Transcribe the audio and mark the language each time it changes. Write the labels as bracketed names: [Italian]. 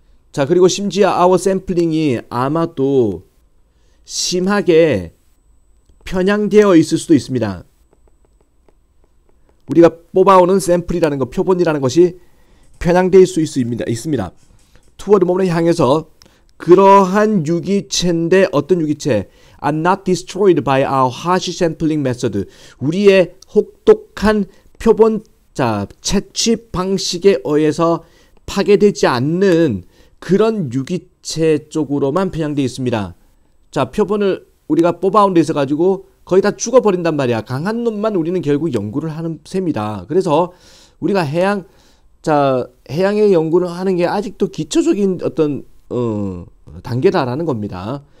[Korean] 자 그리고 심지어 아워 샘플링이 아마도 심하게 편향되어 있을 수도 있습니다. 우리가 뽑아오는 샘플이라는 것, 표본이라는 것이 편향될 수 있습니다. 투어드 몸을 향해서 그러한 유기체인데 어떤 유기체? [English] are not destroyed by our harsh sampling method. [Korean] 우리의 혹독한 표본 채취 방식에 의해서 파괴되지 않는 그런 유기체 쪽으로만 편향되어 있습니다. 자, 표본을 우리가 뽑아온 데 있어 가지고 거의 다 죽어버린단 말이야. 강한 놈만 우리는 결국 연구를 하는 셈이다. 그래서 우리가 해양의 연구를 하는 게 아직도 기초적인 어떤 단계다라는 겁니다.